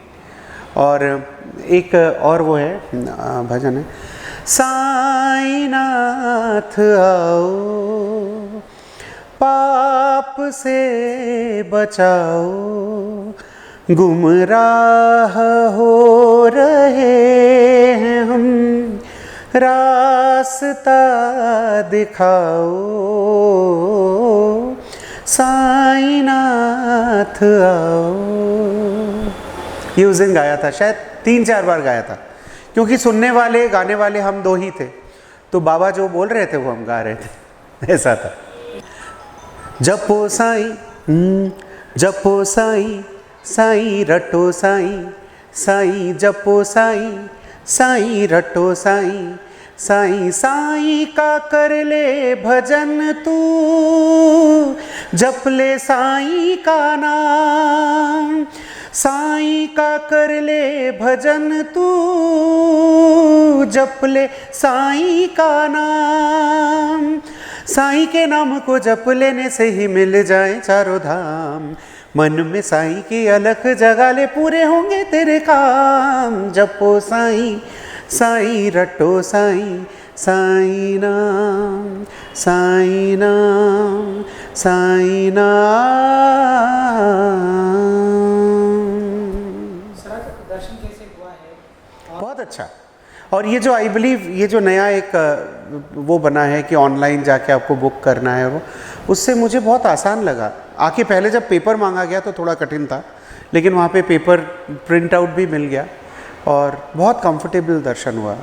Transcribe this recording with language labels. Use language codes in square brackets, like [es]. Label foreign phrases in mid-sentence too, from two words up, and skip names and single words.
[hi] और एक और वो है भजन है, साईनाथ आओ पाप से बचाओ, गुमराह हो रहे हैं हम, रास्ता दिखाओ, साईनाथ आओ। ये उस दिन गाया था, शायद 3-4 बार गाया था, क्योंकि सुनने वाले गाने वाले हम 2 ही थे, तो बाबा जो बोल रहे थे वो हम गा रहे थे, ऐसा था। जपो साईं, जपो साईं, साईं रटो साईं, साईं जपो साईं, साईं रटो साईं, साईं साईं का कर ले भजन तू, जप ले साईं का नाम, साईं का कर ले भजन तू, जप ले साईं का नाम, साईं के नाम को जप लेने से ही मिल जाए चारों धाम, मन में साईं की अलख जगा ले पूरे होंगे तेरे काम, जपो साईं, साईं रटो साईं, साईं नाम, साईं नाम, साईं नाम। दर्शन कैसे हुआ है? बहुत अच्छा। और ये जो [en] I believe [hi] ये जो नया एक वो बना है कि ऑनलाइन जाके आपको बुक करना है, वो उससे मुझे बहुत आसान लगा। आके पहले जब पेपर मांगा गया तो थोड़ा कठिन था, लेकिन वहाँ पे [en] paper print out [hi] भी मिल गया और बहुत कंफर्टेबल दर्शन हुआ।